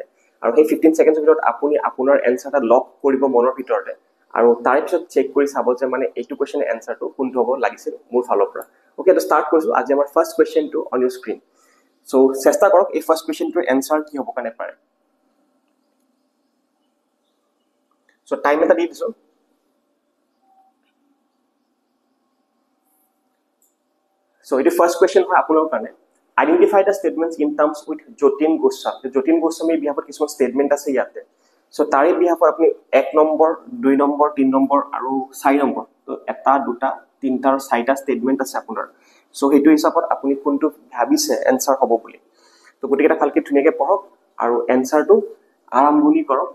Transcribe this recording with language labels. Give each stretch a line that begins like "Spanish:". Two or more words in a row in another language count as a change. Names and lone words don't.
Assamese: আৰু সেই 15 ছেকেণ্ডছৰ ভিতৰত আপুনি আপোনাৰ এনচাৰ এটা লক কৰিব মনৰ ভিতৰতে, আৰু তাৰ পিছত চেক কৰি চাব যে মানে এইটো কুৱেশ্যন এনচাৰটো কোনটো হ'ব লাগিছিল মোৰ ফালৰ পৰা। ওকে, তো ষ্টাৰ্ট কৰিছোঁ আজি আমাৰ
English: first questionটো on your screen।
Assamese: সো চেষ্টা কৰক এই
English: first questionটোৰ answer
Assamese: কি হ'ব কাৰণে পাৰে। সো টাইম এটা দি দিছোঁ।
English: So, it is first question
Assamese: হয় আপোনালোকৰ কাৰণে।
English: Identify the statements in terms with Jatin Goswami.
Assamese: Jatin Goswami বিহাফত কিছুমান ষ্টেটমেণ্ট আছে ইয়াতে। সো তাৰে বিহাফত আপুনি 1 নম্বৰ, 2 নম্বৰ, 3 নম্বৰ আৰু 4 নম্বৰ, তো এটা, দুটা, তিনিটা আৰু 4টা ষ্টেটমেণ্ট আছে আপোনাৰ। সো সেইটো হিচাপত আপুনি কোনটো ভাবিছে এনচাৰ হ'ব বুলি। তো গোটেইকেইটা ভালকৈ ধুনীয়াকৈ পঢ়ক আৰু এনচাৰটো আৰম্ভণি কৰক।